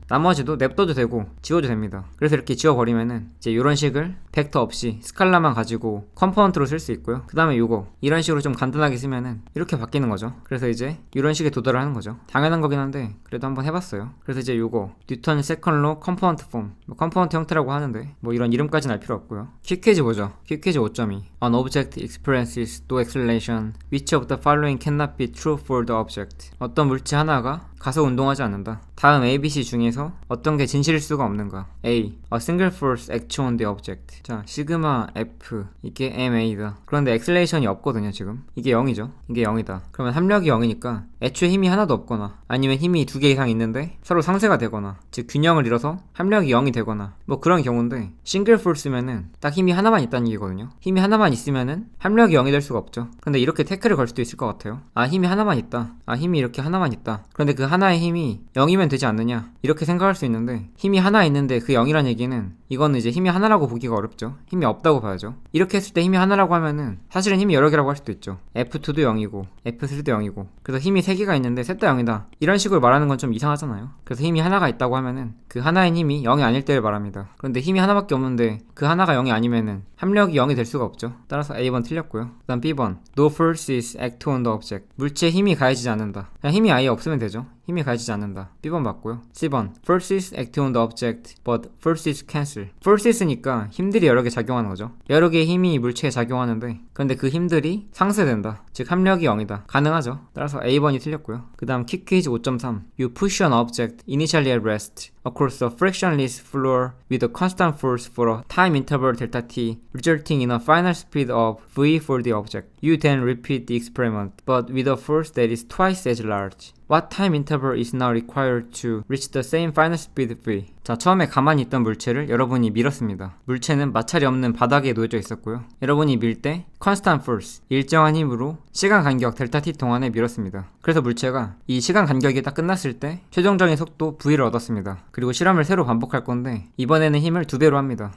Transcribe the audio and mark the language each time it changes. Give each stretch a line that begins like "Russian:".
Korean: 나머지도 냅둬도 되고 지워도 됩니다. 그래서 이렇게 지워버리면은 이제 요런 식을 벡터 없이 스칼라만 가지고 컴포넌트로 쓸 수 있고요. 그 다음에 요거 이런 식으로 좀 간단하게 쓰면은 이렇게 바뀌는 거죠. 그래서 이제 이런 식에 도달을 하는 거죠. 당연한 거긴 한데 그래도 한번 해봤어요. 그래서 이제 요거 뉴턴 세컨 로 컴포넌트 폼, 뭐 컴포넌트 형태라고 하는데 뭐 이런 이름까지는 알 필요 없고요. 퀵퀴즈 보죠. 퀵퀴즈
English: 5.2 An object experiences no acceleration. Which of the following cannot be true for the object?
Korean: 어떤 물체 하나가 가속 운동하지 않는다. 다음 ABC 중에서 어떤 게 진실일 수가 없는가?
English: A. A single force acts on the object.
Korean: 자, 시그마 F 이게 ma다. 그런데 엑셀레이션이 없거든요. 지금 이게 0이죠. 이게 0이다. 그러면 합력이 0이니까 애초에 힘이 하나도 없거나, 아니면 힘이 2개 이상 있는데 서로 상쇄가 되거나, 즉 균형을 잃어서 합력이 0이 되거나, 뭐 그런 경우인데, 싱글 포스면은 딱 힘이 하나만 있다는 얘기거든요. 힘이 하나만 있으면은 합력이 0이 될 수가 없죠. 근데 이렇게 태클을 걸 수도 있을 것 같아요. 아, 힘이 하나만 있다. 아, 힘이 이렇게 하나만 있다. 그런데 그 하나의 힘이 0이면 되지 않느냐, 이렇게 생각할 수 있는데, 힘이 하나 있는데 그 0이란 얘기는 이거는 이제 힘이 하나라고 보기가 어렵죠. 힘이 없다고 봐야죠. 이렇게 했을 때 힘이 하나라고 하면은 사실은 힘이 여러 개라고 할 수도 있죠. F2도 0이고 F3도 0이고, 그래서 힘이 3개가 있는데 셋 다 0이다, 이런 식으로 말하는 건 좀 이상하잖아요. 그래서 힘이 하나가 있다고 하면은 그 하나의 힘이 0이 아닐 때를 말합니다. 그런데 힘이 하나밖에 없는데 그 하나가 0이 아니면은 합력이 0이 될 수가 없죠. 따라서 A번 틀렸고요. 그 다음 B번
English: No forces act on the object.
Korean: 물체에 힘이 가해지지 않는다. 그냥 힘이 아예 없으면 되죠. 힘이 가해지지 않는다. B번 맞고요.
English: C번 Forces act on the object but forces cancel.
Korean: Forces니까 힘들이 여러 개 작용하는 거죠. 여러 개의 힘이 물체에 작용하는데, 그런데 그 힘들이 상쇄된다. 즉 합력이 0이다. 가능하죠. 따라서 A번이 틀렸고요. 그 다음 킥퀴즈
English: 5.3 You push an object initially at rest across a frictionless floor with a constant force for a time interval delta t, resulting in a final speed of v for the object. You then repeat the experiment, but with a force that is twice as large. What time interval is now required to reach the same final speed v?
Korean: 자, 처음에 가만히 있던 물체를 여러분이 밀었습니다. 물체는 마찰이 없는 바닥에 놓여져 있었고요. 여러분이 밀 때 constant force, 일정한 힘으로 시간 간격 델타 t 동안에 밀었습니다. 그래서 물체가 이 시간 간격이 딱 끝났을 때 최종적인 속도 v를 얻었습니다. 그리고 실험을 새로 반복할 건데 이번에는 힘을 2배로 합니다.